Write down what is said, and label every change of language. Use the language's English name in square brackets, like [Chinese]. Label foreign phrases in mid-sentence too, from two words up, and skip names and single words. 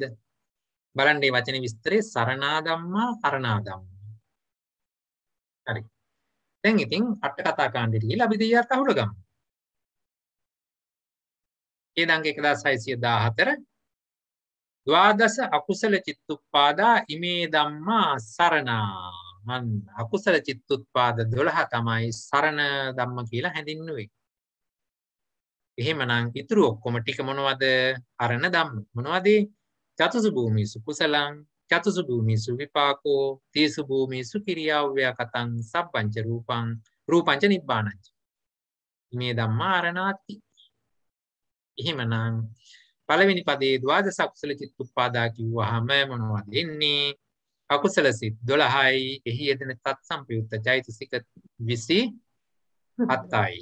[Sinhala] බලන්න මේ වචනේ විස්තරේ [Pali] සරණා ධම්මා අරණා ධම්මා. [Sinhala] හරි. දැන් ඉතින් අට කතා කාණ්ඩෙට ගිහලා අපි දෙයියත් අහුල ගමු. [Pali] ඊළඟ 1614 ද්වාදස අකුසල චිත්තුප්පාදා ඉමේ ධම්මා සරණා. [Sinhala] මන් අකුසල චිත්තුප්පාද 12 තමයි [Pali] සරණ ධම්ම [Sinhala] කියලා හැඳින්වුවේ. එහෙමනම් ඊතුරු ඔක්කොම ටික මොනවද? [Pali] අරණ ධම්ම. [Sinhala] මොනවද? [Pali] චතුසු භූමිසු කුසලං චතුසු භූමිසු විපාකෝ තීසු භූමිසු කිරියාව්‍යා කතං සබ්බංච රූපං රූපංච නිබ්බානංච. මේ ධම්මා අරණාති. [Sinhala] එහෙමනම් පළවෙනි පදේ [Pali] ද්වාදස අකුසල චිත්තුප්පාදා [Sinhala] කිව්වහම මොනවද එන්නේ? අකුසල සිත් 12යි. එහි යෙදෙන තත් සම්පයුක්ත චෛතසික 27යි.